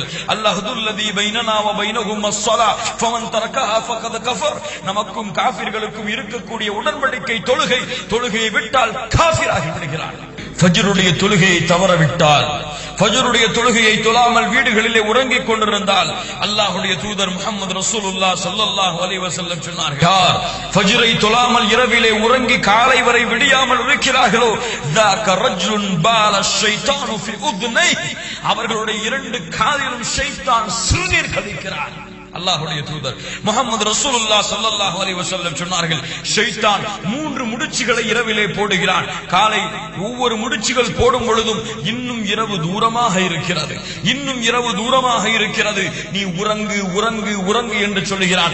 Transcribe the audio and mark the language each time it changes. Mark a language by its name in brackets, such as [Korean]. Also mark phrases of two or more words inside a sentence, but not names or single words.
[Arabic] الله الذي بيننا و بينهم الصلاة فمن تركها فقد كفر, [Tamil] நமக்கும் காஃபிர்களுக்கும் இருக்கக்கூடிய உடன்படிக்கை தொழுகையை விட்டால் காஃபிர் ஆகி விடுகிறான். ஃபஜ்ருடைய தொழுகையை தவறவிட்டால், ஃபஜ்ருடைய தொழுகையை தொழாமல் வீடுகளிலே உறங்கிக் கொண்டிருந்தால், அல்லாஹ்வுடைய தூதர் முஹம்மது [Arabic] رسول الله صلى الله عليه وسلم [Tamil] சொன்னார்கள், யார் ஃபஜ்ரை தொழாமல் இரவிலே உறங்கி காலை வரை விடியாமல் இருக்கிறார்களோ, [Arabic] ذاك رجل بال الشيطان في اذنيه, [Tamil] அவர்களுடைய இரண்டு காதிலும் ஷைத்தான் சிறுநீர் கழிக்கிறான். அல்லாஹ்வுடைய தூதர் முஹம்மது [Arabic] رسول الله صلى الله عليه وسلم [Tamil] சொன்னார்கள், ஷைத்தான் 3 முடிச்சுகளை இரவிலே போடுகிறான். காலை ஒவ்வொரு முடிச்சுகள் போடும் பொழுதும் இன்னும் இரவு தூரமாக இருக்கிறது, இன்னும் இரவு தூரமாக இருக்கிறது, நீ உறங்கு உறங்கு உறங்கு என்று சொல்லுகிறான்.